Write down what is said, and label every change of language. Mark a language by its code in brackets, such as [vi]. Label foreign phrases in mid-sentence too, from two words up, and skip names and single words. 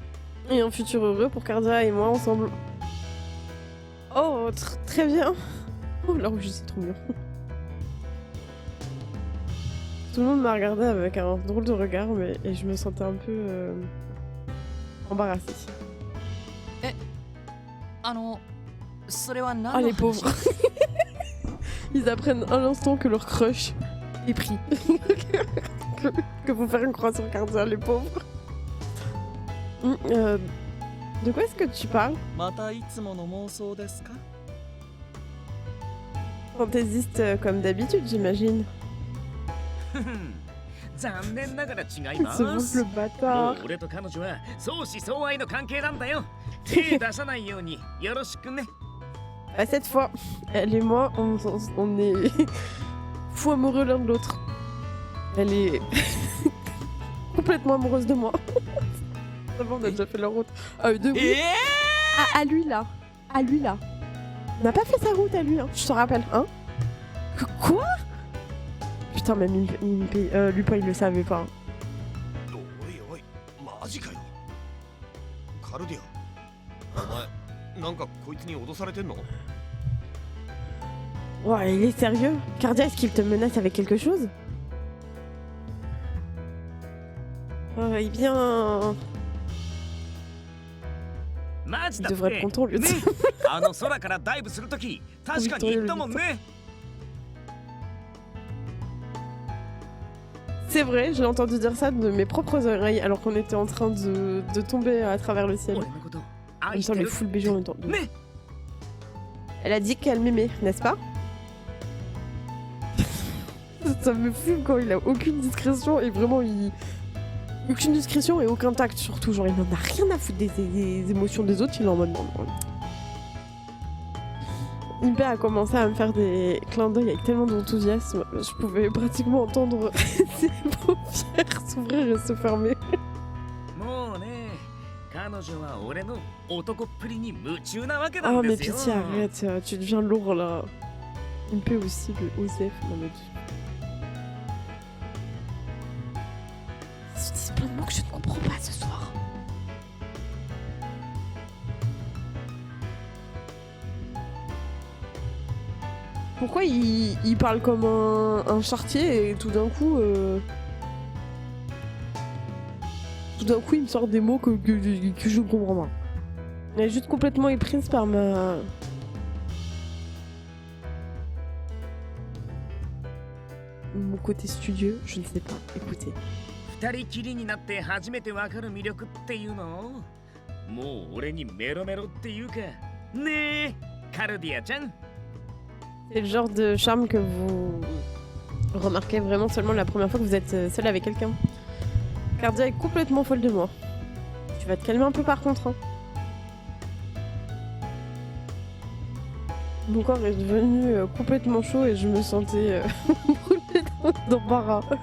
[fr] Et un futur heureux pour Cardia et moi ensemble. Oh, très bien. Oh, là où je suis trop bien. Tout le monde m'a regardé avec un drôle de regard, mais et je me sentais un peu embarrassée. [ja] それは Ah, 何 [fr] les [ja] の [fr] pauvres. [ja] 話？ [fr] Ils apprennent à l'instant que leur crush est pris. que faut faire une croix sur Cardia, les pauvres. De quoi est-ce que tu parles? [ja] またいつもの妄想ですか？ [fr] Fantaisiste comme d'habitude, j'imagine. [ja] 残念ながら違い [fr] Il [ja] ま [fr] se bouffe [ja] す。 [fr] le [ja] も [fr] bâtard. [ja] う俺と彼女は相思相愛の関係なんだよ。手出さないようによろしくね。 [fr] Bah, cette fois, elle et moi, on est fous amoureux l'un de l'autre. Elle est complètement amoureuse de moi. D'abord, on a déjà fait la route. Ah, de oui. À lui là. À lui là. On n'a pas fait sa route à lui, hein. Je te rappelle, hein. Quoi? Putain, même Lupin, il le savait pas. [ja] おいおいマジかよ。カルディアお前なんかこいつに脅されてんの？ [fr] Ouais, il est sérieux? Cardia, est-ce qu'il te menace avec quelque chose? Eh bien... [ja] マジ [fr] Il [ja] だっ [fr] devrait être [ja] て。 [fr] content, lui. [ja] ね、あの空からダイブするとき確かに言ったもんね。 [fr] C'est vrai, j'ai entendu dire ça de mes propres oreilles alors qu'on était en train de tomber à travers le ciel. [ja] 俺のこと [fr] En [ja] 愛 [fr] même [ja] し [fr] temps, [ja] て [fr] les [ja] る。 [fr] foules BG en même temps. [ja] ね。 [fr] Elle a dit qu'elle m'aimait, n'est-ce pas? Ça me fume quand il a aucune discrétion et vraiment il... Aucune discrétion et aucun tact surtout, genre il n'en a rien à foutre des émotions des autres, il est en mode non. Impe a commencé à me faire des clins d'œil avec tellement d'enthousiasme, je pouvais pratiquement entendre ses paupières s'ouvrir et se fermer. [ja] もうね、彼彼女は俺の男っぷりに夢中なわけな Oh んで [fr] mais [ja] すよ。 [fr] pitié, arrête, tu deviens lourd là. Il peut aussi le Osef, non mais... Ils se disent plein de mots que je ne comprends pas ce soir. Pourquoi il parle comme un charretier et tout d'un coup... Tout d'un coup il me sort des mots que je ne comprends pas. Elle est juste complètement éprise par ma... Mon côté studieux, je ne sais pas. Écoutez. [ja] 二人きりになって初めてわかる魅力っていうのもう俺にメロメロっていうかねえカルディアちゃん [fr] C'est le genre de charme que vous remarquez vraiment seulement la première fois que vous êtes seul avec quelqu'un. Cardia est complètement folle de moi. Tu vas te calmer un peu par contre. Hein. Mon corps est devenu complètement chaud et je me sentais brûlée d'embarras.